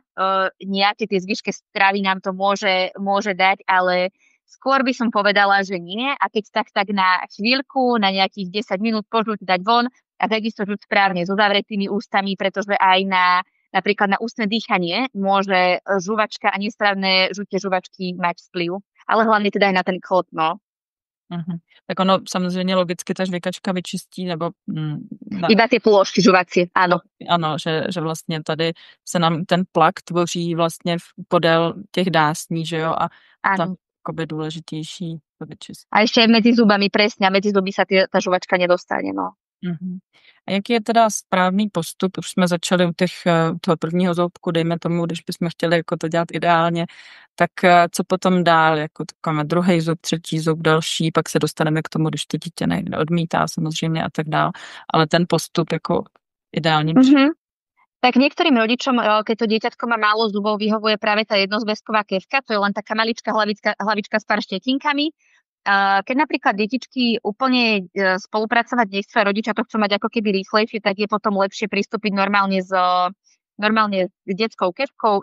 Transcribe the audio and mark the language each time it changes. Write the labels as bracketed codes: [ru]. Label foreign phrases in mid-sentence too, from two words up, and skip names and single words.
[sk] Nejaké tie zvyšké stravy nám to môže dať, ale skôr by som povedala, že nie. A keď tak na chvíľku, na nejakých 10 minút požuť dať von a takisto žuť správne so zavretými ústami, pretože aj napríklad na ústne dýchanie môže žuvačka a nesprávne žutie žuvačky mať vplyv. Ale hlavne teda aj na ten chlop, no. Mhm. [cs] Tak ono samozřejmě logicky ta žvejkačka vyčistí, nebo... [sk] Iba ty plôžky žuvacie, áno. [cs] Ano, že vlastně tady se nám ten plak tvoří vlastně podél těch dásní, že jo, a tam akoby důležitější to vyčistit. [sk] A ešte aj medzi zubami, presne, a medzi zuby sa tá žuvačka nedostane, no. Mhm. [cs] A jaký je teda správný postup? Už jsme začali u toho prvního zoubku, dejme tomu, když bychom chtěli jako to dělat ideálně, tak co potom dál, jako máme druhý zub, třetí zub, další, pak se dostaneme k tomu, když to dítě odmítá samozřejmě a tak dál, ale ten postup jako ideálně. Mm-hmm. [sk] Tak niektorým rodičom, keď to dieťatko má málo zubov, vyhovuje práve tá jednozväzková kefka, to je len taká maličká hlavička s pár štetinkami. Keď napríklad detičky úplne spolupracovať nechcú a rodičia to chcú mať ako keby rýchlejšie, tak je potom lepšie pristúpiť normálne s detskou kefkou.